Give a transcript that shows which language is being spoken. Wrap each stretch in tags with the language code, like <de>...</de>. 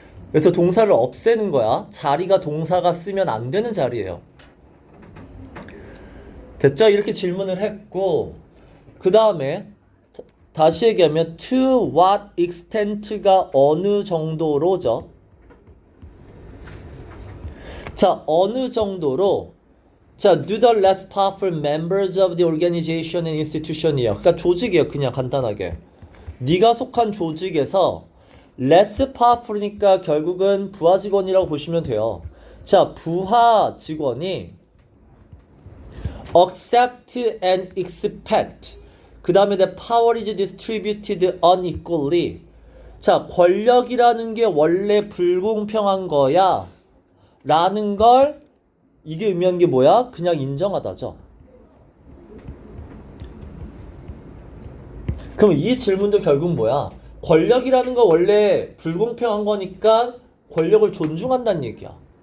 <ko>그래서 동사를 없애는 거야. 자리가 동사가 쓰면 안 되는 자리예요. 됐죠? 이렇게 질문을 했고 그 다음에 다시 얘기하면</ko> <en>to what extent</en> <ko>가 어느 정도로죠.</ko> <en>자, 어느 정도로 자, do the less powerful members of the organization and institution이에요.</en> <ko>그러니까 조직이에요. 그냥 간단하게. 네가 속한 조직에서</ko> <en>less powerful</en> <ko>이니까 결국은 부하 직원이라고 보시면 돼요. 자, 부하 직원이</ko> <en>accept and expect</en> <ko>그 다음에</ko> <en>the power is distributed unequally.</en> <ko>자, 권력이라는 게 원래 불공평한 거야 라는 걸 이게 의미하는 게 뭐야? 그냥 인정하다죠. 그럼 이 질문도 결국 뭐야? 권력이라는 거 원래 불공평한 거니까 권력을 존중한다는 얘기야.</ko>